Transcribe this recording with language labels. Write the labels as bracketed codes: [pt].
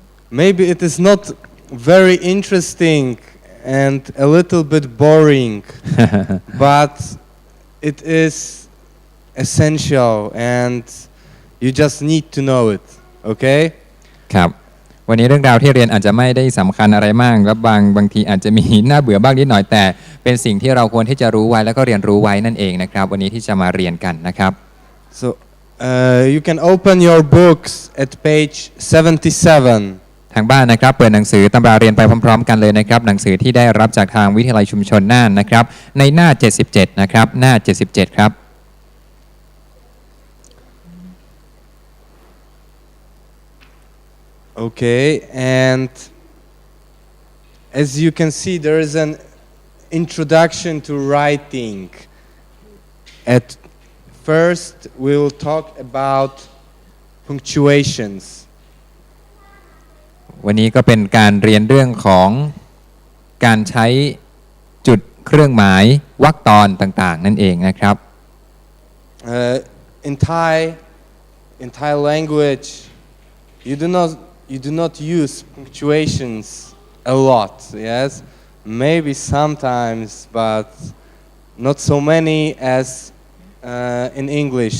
[en] Maybe it is not very interesting and a little bit boring, but it is essential and you just need to know it. Okay? [th] ครับวันนี้เรื่องราวที่เรียนอาจจะไม่ได้สำคัญอะไรมากและบางทีอาจจะมีน่าเบื่อบ้างนิดหน่อยแต่เป็นสิ่งที่เราควรที่จะรู้ไว้แล้วก็เรียนรู้ไว้นั่นเองนะครับวันนี้ที่จะมาเรียนกันนะครับ [en] So you can open your books at page 77. [th] ทางบ้านนะครับเปิดหนังสือตำราเรียนไปพร้อมๆกันเลยนะครับหนังสือที่ได้รับจากทางวิทยาลัยชุมชนน่านนะครับในหน้า77นะครับหน้า77ครับ [en] Okay, and as you can see, there is an introduction to writing. At first, we will talk about punctuations. [th] วันนี้ก็เป็นการเรียนเรื่องของการใช้จุดเครื่องหมายวรรคตอนต่างๆนั่นเองนะครับ [en] In Thai language, you do not use punctuations a lot, yes? Maybe sometimes, but not so many as in English.